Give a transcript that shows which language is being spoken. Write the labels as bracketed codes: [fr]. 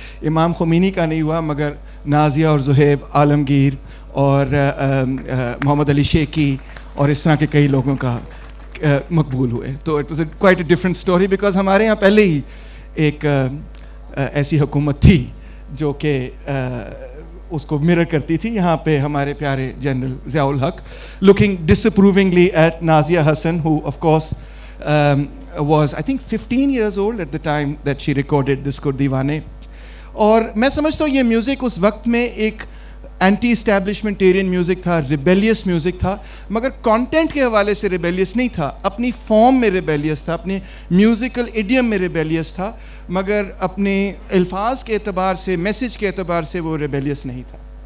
[ur] امام خمینی کا نہیں ہوا مگر نازیہ اور زہیب عالمگیر اور محمد علی شیخی اور اس طرح کے کئی لوگوں کا مقبول ہوئے. تو [en] it was quite a different story, [ur] because ہمارے یہاں پہلے ہی ایک ایسی حکومت تھی جو کہ اس کو مرر کرتی تھی. یہاں پہ ہمارے پیارے [en] General Zia ul-Haq looking disapprovingly at Nazia Hassan, who of course was I think 15 years old at the time that she recorded Disko Deewane. [ur] اور میں سمجھتا ہوں یہ میوزک اس وقت میں ایک اینٹی اسٹیبلشمنٹیرین میوزک تھا, ریبیلیس میوزک تھا, مگر کانٹینٹ کے حوالے سے ریبیلیس نہیں تھا, اپنی فارم میں ریبیلیس تھا, اپنے میوزیکل ایڈیم میں ریبیلیس تھا, مگر اپنے الفاظ کے اعتبار سے, میسج کے اعتبار سے وہ ریبیلیس نہیں تھا.